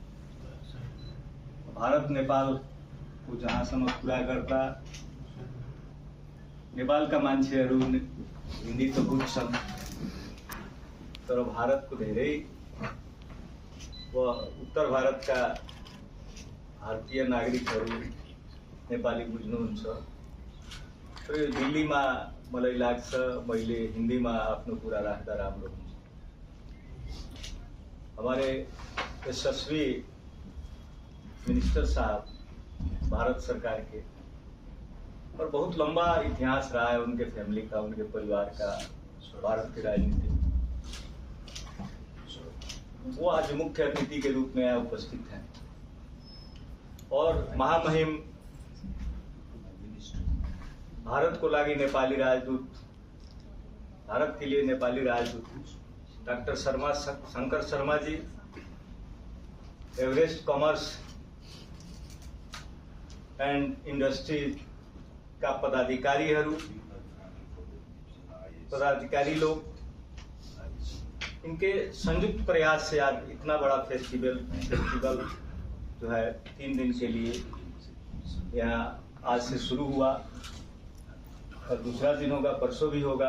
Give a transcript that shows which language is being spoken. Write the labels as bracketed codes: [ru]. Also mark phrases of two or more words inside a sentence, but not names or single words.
[ne] भारत नेपाल को जहाँसम्म कुरा गर्दा नेपालका मान्छेहरू हिन्दी त बुझ्छन्, तर भारतको धेरै व उत्तर भारतका भारतीय नागरिकहरू नेपाली बुझ्नुहुन्छ। तर यो दिल्लीमा मलाई लाग्छ मैले हिन्दीमा आफ्नो कुरा राख्दा राम्रो हुन्छ। [hi] हमारे यशस्वी मिनिस्टर साहब भारत सरकार के, और बहुत लंबा इतिहास रहा है उनके फैमिली का, उनके परिवार का भारत की राजनीति में। वो आज मुख्य अतिथि के रूप में यहाँ उपस्थित हैं और महामहिम [ne] भारत को लागि नेपाली राजदूत, [hi] भारत के लिए नेपाली राजदूत डॉक्टर शंकर शर्मा जी, एवरेस्ट कॉमर्स एंड इंडस्ट्री का पदाधिकारी लोग, इनके संयुक्त प्रयास से आज इतना बड़ा फेस्टिवल जो है 3 दिन के लिए यहाँ आज से शुरू हुआ और दूसरा दिन होगा, परसों भी होगा।